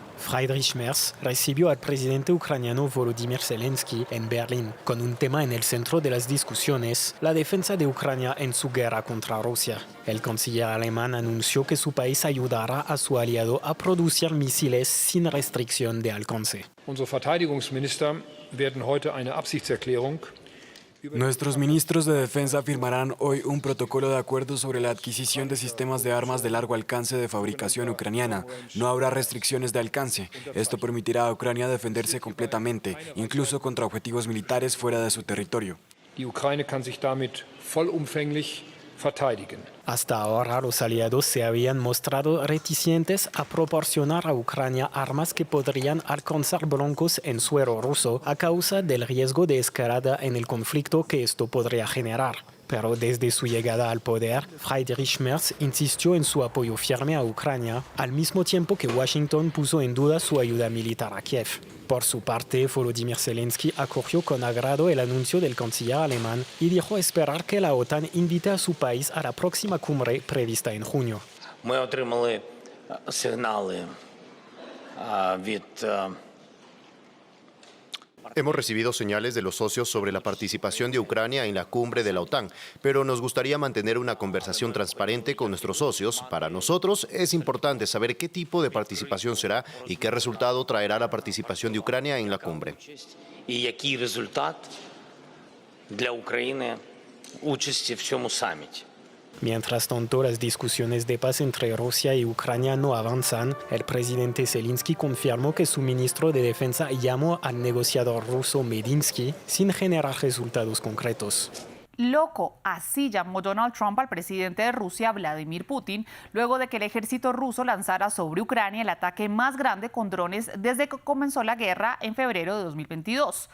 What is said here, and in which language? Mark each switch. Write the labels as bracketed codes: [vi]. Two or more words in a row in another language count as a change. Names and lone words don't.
[es] Friedrich Merz recibió al presidente ucraniano Volodymyr Zelensky en Berlín, con un tema en el centro de las discusiones, la defensa de Ucrania en su guerra contra Rusia. El canciller alemán anunció que su país ayudará a su aliado a producir misiles sin restricción de alcance. [de] Unsere Verteidigungsminister werden heute eine Absichtserklärung. [es] Nuestros ministros de defensa firmarán hoy un protocolo de acuerdo sobre la adquisición de sistemas de armas de largo alcance de fabricación ucraniana. No habrá restricciones de alcance. Esto permitirá a Ucrania defenderse completamente, incluso contra objetivos militares fuera de su territorio. [de] Die Ukraine kann sich damit vollumfänglich verteidigen. [es] Hasta ahora los aliados se habían mostrado reticentes a proporcionar a Ucrania armas que podrían alcanzar blancos en suelo ruso a causa del riesgo de escalada en el conflicto que esto podría generar. Pero desde su llegada al poder, Friedrich Merz insistió en su apoyo firme a Ucrania, al mismo tiempo que Washington puso en duda su ayuda militar a Kiev. Por su parte, Volodymyr Zelensky acogió con agrado el anuncio del canciller alemán y dijo esperar que la OTAN invite a su país a la próxima cumbre prevista en junio. [uk] Ми отримали сигнали від [es] Hemos recibido señales de los socios sobre la participación de Ucrania en la cumbre de la OTAN, pero nos gustaría mantener una conversación transparente con nuestros socios. Para nosotros es importante saber qué tipo de participación será y qué resultado traerá la participación de Ucrania en la cumbre. [uk] і який результат для України участі в цьому саміті. [es] Mientras tanto, las discusiones de paz entre Rusia y Ucrania no avanzan. El presidente Zelensky confirmó que su ministro de Defensa llamó al negociador ruso Medinsky sin generar resultados concretos. Loco, así llamó Donald Trump al presidente de Rusia, Vladimir Putin, luego de que el ejército ruso lanzara sobre Ucrania el ataque más grande con drones desde que comenzó la guerra en febrero de 2022.